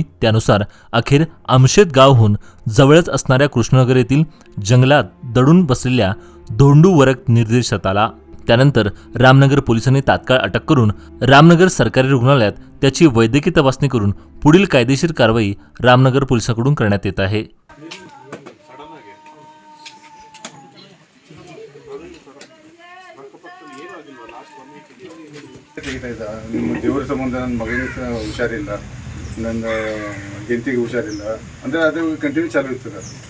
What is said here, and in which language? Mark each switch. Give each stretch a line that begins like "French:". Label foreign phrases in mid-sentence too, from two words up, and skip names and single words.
Marathi: त्यानुसार अखेर आमशेत गावहून जवळच असणाऱ्या कृष्णनगर येथील जंगलात दडून बसलेल्या धोंडू वरक निर्देशात आला। त्यानंतर रामनगर पोलिसांनी तात्काळ अटक करून रामनगर सरकारी रुग्णालयात त्याची वैद्यकीय तपासणी करून पुढील कायदेशीर कारवाई रामनगर पोलिसांकडून करण्यात येत आहे।
Kannada: ದೇವರ ಸಂಬಂಧ ನನ್ನ ಮಗನಿಗೆ ಹುಷಾರಿಲ್ಲ, ನನ್ನ ಹೆಂಡತಿಗೆ ಹುಷಾರಿಲ್ಲ ಅಂದರೆ ಅದು ಕಂಟಿನ್ಯೂ ಚಾಲು ಇರ್ತದೆ।